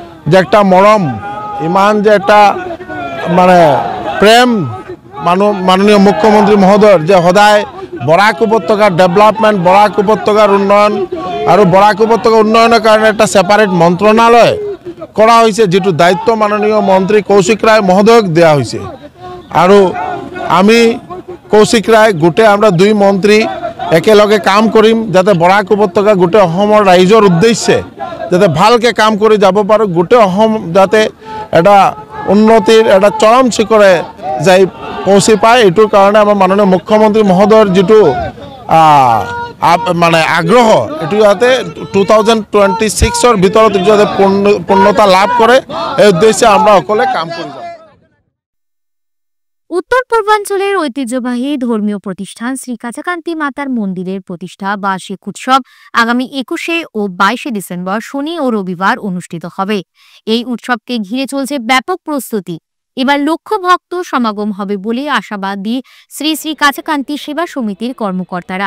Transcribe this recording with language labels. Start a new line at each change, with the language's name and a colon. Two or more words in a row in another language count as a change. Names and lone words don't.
Assamese: যে একটা মৰম ইমান যে একটা মানে প্ৰেম মাননীয় মুখ্যমন্ত্ৰী মহোদয়ৰ যে সদায় বৰাক উপত্যকাৰ ডেভেলপমেণ্ট বৰাক উপত্যকাৰ উন্নয়ন আৰু বৰাক উপত্যকা উন্নয়নৰ কাৰণে এটা ছেপাৰেট মন্ত্ৰণালয় কৰা হৈছে যেটো দায়িত্ব মাননীয় মন্ত্ৰী কৌশিক ৰায় মহোদয়ক দিয়া হৈছে আৰু আমি কৌশিক ৰায় গোটেই আমরা দুই মন্ত্রী একেলগে কাম কৰিম যাতে বৰাক উপত্যকা গোটেই অসমৰ ৰাইজৰ উদ্দেশ্যে যাতে ভালকে কাম কৰি যাব পাৰো গোটেই অসম যাতে এটা উন্নতিৰ এটা চৰম শিখৰে যাই পৌঁছি পায় এটোৰ কাৰণে আমাৰ মাননীয় মুখ্যমন্ত্ৰী মহোদয়ৰ যেটো মানে আগ্ৰহ এটো যাতে 2026 ৰ ভিতৰত যাতে পূৰ্ণতা লাভ কৰে এই উদ্দেশ্যে আমরা সকলে কাম কৰি যাম।
Bangla: উত্তর পূর্বাঞ্চলের ঐতিহ্যবাহী ধর্মীয় প্রতিষ্ঠান শ্রী কাছাকান্তি মাতার মন্দিরের প্রতিষ্ঠা বার্ষিক উৎসব আগামী 21 ও 22 ডিসেম্বর শনি ও রবিবার অনুষ্ঠিত হবে। এই উৎসবকে ঘিরে চলছে ব্যাপক প্রস্তুতি। এবার লক্ষ ভক্ত সমাগম হবে বলে আশাবাদী শ্রী শ্রী কাছাকান্তি সেবা সমিতির কর্মকর্তারা।